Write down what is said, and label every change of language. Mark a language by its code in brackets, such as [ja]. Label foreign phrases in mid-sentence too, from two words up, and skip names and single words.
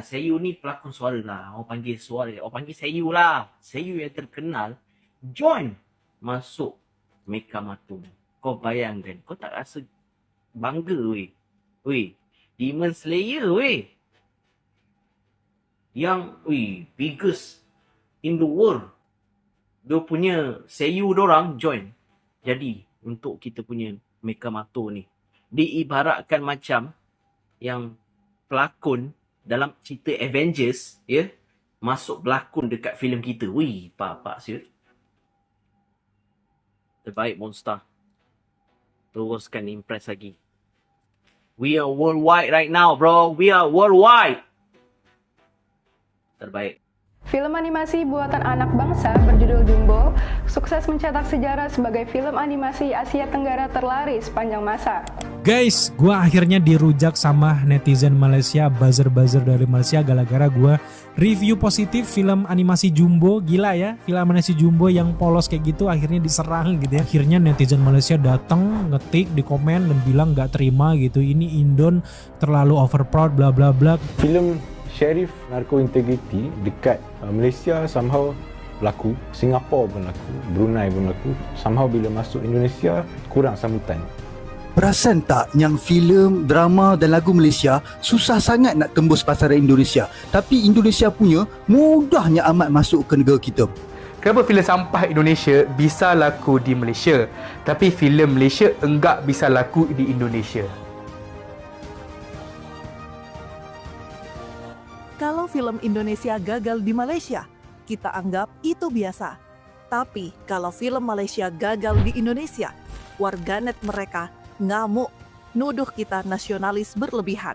[ms] Seiyu ni pelakon suara lah. Orang panggil seiyu lah. Seiyu yang terkenal join masuk Meka Mato. Kau bayangkan, kau tak rasa bangga weh. Demon Slayer weh. [en] Yang biggest in the world. [ms] Dia punya seiyu dorang join. Jadi untuk kita punya Meka Mato ni diibaratkan macam yang pelakon dalam cerita Avengers ya, masuk berlakon dekat filem kita. Pak siut. Terbaik Monster. Teruskan impress lagi. [en] We are worldwide right now, bro. We are worldwide. [ms] Terbaik. [id] Film animasi buatan anak bangsa berjudul Jumbo sukses mencetak sejarah sebagai film animasi Asia Tenggara terlaris sepanjang masa. Guys, gue akhirnya dirujak sama netizen Malaysia, buzzer-buzzer dari Malaysia gara-gara gue review positif film animasi Jumbo. Gila ya, film animasi Jumbo yang polos kayak gitu akhirnya diserang gitu ya. Akhirnya netizen Malaysia datang ngetik di komen dan bilang gak terima gitu. Ini Indon terlalu overproud bla bla bla. [ms] Filem Sheriff Narco Integrity dekat Malaysia somehow laku, Singapura pun laku, Brunei pun laku. Somehow bila masuk Indonesia kurang sambutan. Perasan tak yang filem, drama dan lagu Malaysia susah sangat nak tembus pasaran Indonesia, tapi Indonesia punya mudahnya amat masuk ke negara kita. [id] Kenapa filem sampah Indonesia bisa laku di Malaysia, tapi filem Malaysia enggak bisa laku di Indonesia? Kalau film Indonesia gagal di Malaysia, kita anggap itu biasa. Tapi kalau film Malaysia gagal di Indonesia, warganet mereka ngamuk, nuduh kita nasionalis berlebihan.